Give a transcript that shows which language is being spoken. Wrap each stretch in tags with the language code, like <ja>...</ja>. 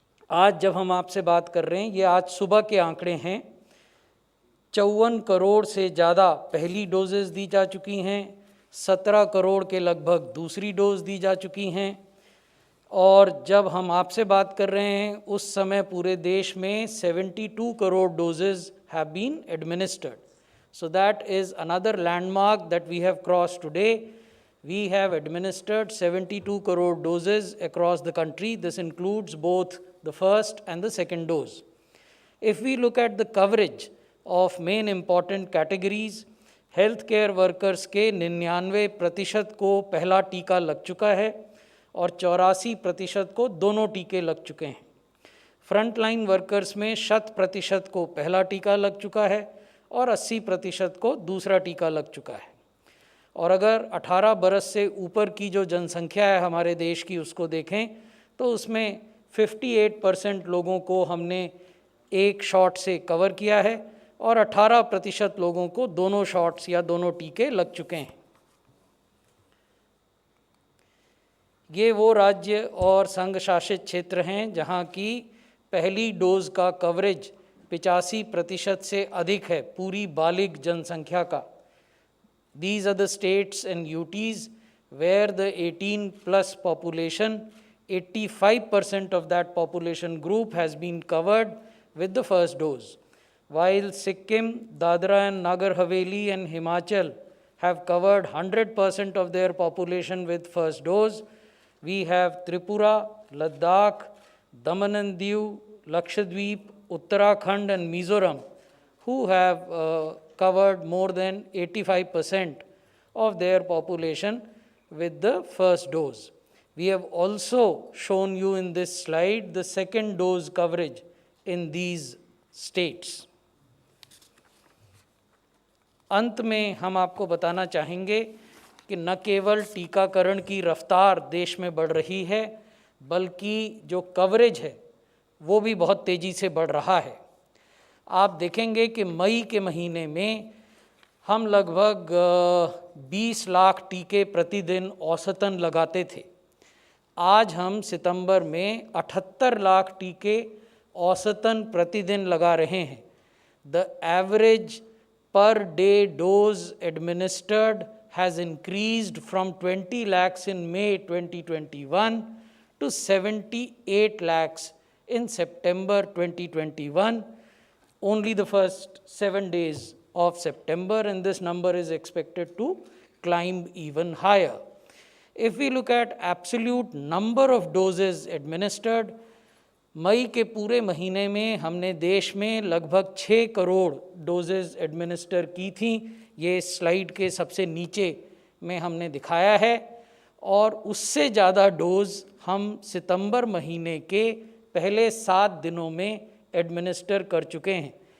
<hi>आज जब हम आपसे बात कर रहे हैं, ये आज सुबह के आंकड़े हैं, 54 करोड़ से ज़्यादा पहली डोजेज़ दी जा चुकी हैं, 17 करोड़ के लगभग दूसरी डोज दी जा चुकी हैं, और जब हम आपसे बात कर रहे हैं उस समय पूरे देश में 72 crore doses</hi> <en>Have been administered. So that is another landmark that we have crossed today. We have administered 72 crore doses across the country. This includes both the first and the second dose. If we look at the coverage of main important categories, healthcare workers</en> <hi>के 99% को पहला टीका लग चुका है और 84% को दोनों टीके लग चुके हैं. फ्रंट लाइन वर्कर्स में 100% को पहला टीका लग चुका है और 80% को दूसरा टीका लग चुका है. और अगर 18 बरस से ऊपर की जो जनसंख्या है हमारे देश की उसको देखें तो उसमें 58% लोगों को हमने एक शॉट से कवर किया है और 18% लोगों को दोनों शॉट्स या दोनों टीके लग चुके हैं. ये वो राज्य और संघ शासित क्षेत्र हैं जहाँ की पहली डोज का कवरेज 85% से अधिक है पूरी बालिग जनसंख्या का.</hi> <en>These are the states and UTs where the 18+ population, 85% of that population group has been covered with the first dose. While Sikkim, Dadra and Nagar Haveli and Himachal have covered 100% of their population with first dose, we have Tripura, Ladakh, Daman and Diu, Lakshadweep, Uttarakhand and Mizoram who have covered more than 85% of their population with the first dose. We have also shown you in this slide the second dose coverage in these states.</en> <hi>अंत में हम आपको बताना चाहेंगे कि न केवल टीकाकरण की रफ्तार देश में बढ़ रही है बल्कि जो कवरेज है वो भी बहुत तेज़ी से बढ़ रहा है. आप देखेंगे कि मई के महीने में हम लगभग 20 लाख टीके प्रतिदिन औसतन लगाते थे. आज हम सितंबर में 78 लाख टीके औसतन प्रतिदिन लगा रहे हैं.</hi> <en>The average per day dose administered has increased from 20 lakhs in May 2021 to 78 lakhs in September 2021, only the first 7 days of September, and this number is expected to climb even higher. If we look at absolute number of doses administered,</en> <hi>मई के पूरे महीने में हमने देश में लगभग 6 crore doses administer की थी. ये स्लाइड के सबसे नीचे में हमने दिखाया है, और उससे ज़्यादा डोज हम सितंबर महीने के पहले 7 दिनों में एडमिनिस्टर कर चुके हैं.</hi>